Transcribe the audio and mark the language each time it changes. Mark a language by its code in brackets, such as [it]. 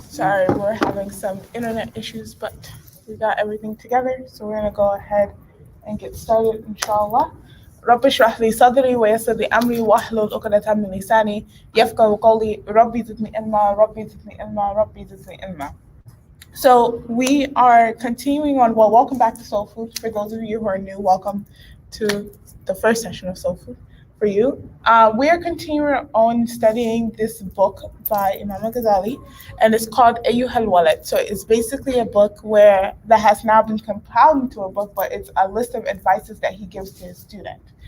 [en] Sorry, we're having some internet issues, but we got everything together, so we're gonna go ahead and get started, inshallah. [ar] رب اشرح لي صدري ويسر لي أمري واحلل عقدة من لساني يفقهوا قولي ربي زدني علما ربي زدني علما ربي زدني علما. [en] So we are continuing on. Well, welcome back to Soul Food. For those of you who are new, welcome to the first session of Soul Food. For you, we are continuing on studying this book by Imam al Ghazali, and it's called Ayyuhal Walad. So it's basically a book where that has now been compiled into a book, but it's a list of advices that he gives to his student.